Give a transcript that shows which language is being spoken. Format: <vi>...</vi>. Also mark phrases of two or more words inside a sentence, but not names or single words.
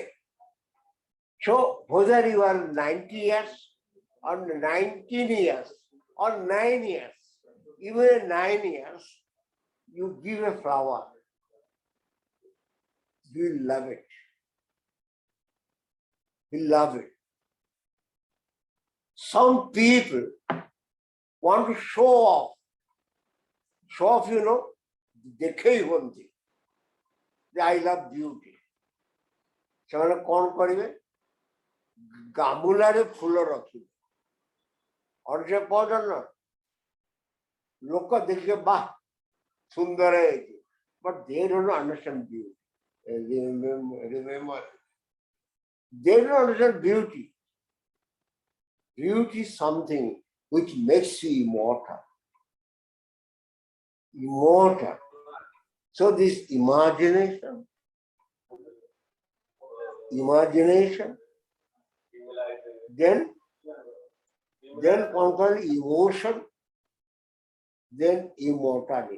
<en>So whether you are 90 years or 19 years or 9 years, even 9 years, you give a flower, you love it. You love it. Some people want to show off. Show off, you know,</en> <or>ଦେଖେଇ ହୁଅନ୍ତି ଯେ</or> <en>I love beauty.</en> <or>ସେମାନେ କ'ଣ କରିବେ? ଗାମୁଲାରେ ଫୁଲ ରଖିବେ। ଅର୍ଜେ ପର୍ଯ୍ୟନ୍ତ ଲୋକ ଦେଖିବେ ବାଃ ସୁନ୍ଦର ହେଇଛି.</or> <en>But they don't understand beauty. Remember, they don't understand beauty. Beauty is something which makes you immortal. Immortal. So this imagination, then conquer emotion, then immortality.</en>